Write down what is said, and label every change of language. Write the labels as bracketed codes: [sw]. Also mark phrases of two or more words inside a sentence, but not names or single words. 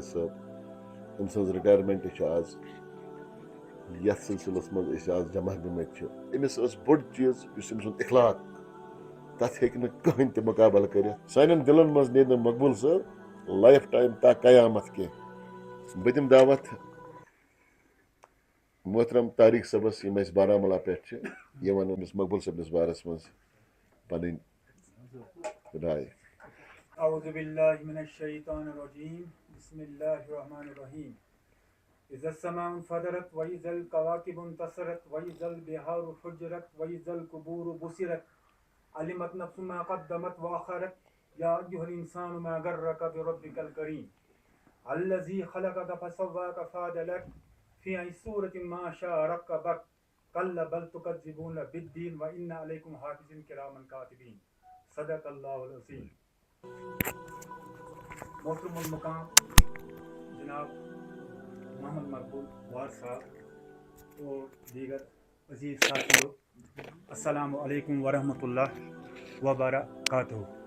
[ks] صٲب أمۍ سٕنٛز رِٹایرمنٹ آز یتھ سلسلس مز آز جمع گٔمٕتۍ أمِس ٲس بوٚڑ چیٖز یُس أمۍ سُنٛد اخلاق تتھ ہیٚکہِ نہٕ کٕہٕنۍ تہِ مُقابل کٔرِتھ سانٮ۪ن دلن منٛز نیرِ نہٕ مقبول صٲب [en] life time [ks] تا قیامت کینٛہہ بہٕ دِمہٕ دعوت محترم طارق صٲبس یم اسہِ بارہمولہ پٮ۪ٹھ چھِ یہِ ونن أمِس مقبول صٲبنِس بارس منٛز پنٕنۍ رائے [ar] اعوذ باللہ من الشیطان الرجیم بسم اللہ الرحمن الرحیم اذا السماء انفطرت واذا الكواكب انتصرت واذا البحار فجرت واذا القبور بصرت علمت نفس ما قدمت واخرت یا ایھا الانسان ما غرک بربک الکریم الذی خلقک فسواک فعدلک فی ای صورۃ ما شاء رکبک کلا بل تکذبون بالدین وان علیکم حافظین کراما کاتبین صدق اللہ العظیم. [ur] محترم المقام جناب محمد مقبول وار صاحب اور دیگر عزیز ساتھیوں، [ar] السلام علیکم ورحمۃ اللہ وبرکاتہ.